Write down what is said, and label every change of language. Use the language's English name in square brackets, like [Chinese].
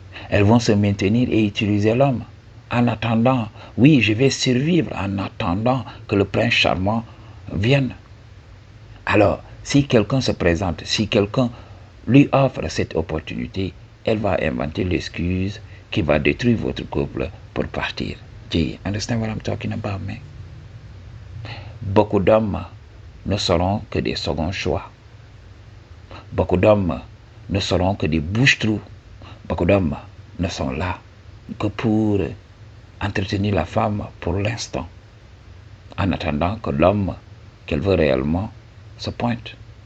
[French] Elles vont se maintenir et utiliser l'homme. En attendant, oui, je vais survivre en attendant que le prince charmant vienne. Alors, si quelqu'un se présente, si quelqu'un lui offre cette opportunité, elle va inventer l'excuse qui va détruire votre couple pour partir. [English] Do you understand what I'm talking about, man? [French] Beaucoup d'hommes ne seront que des seconds choix. Beaucoup d'hommes ne seront que des bouches-trous. Beaucoup d'hommes ne sont là que pour entretenir la femme pour l'instant, en attendant que l'homme qu'elle veut réellement se pointe.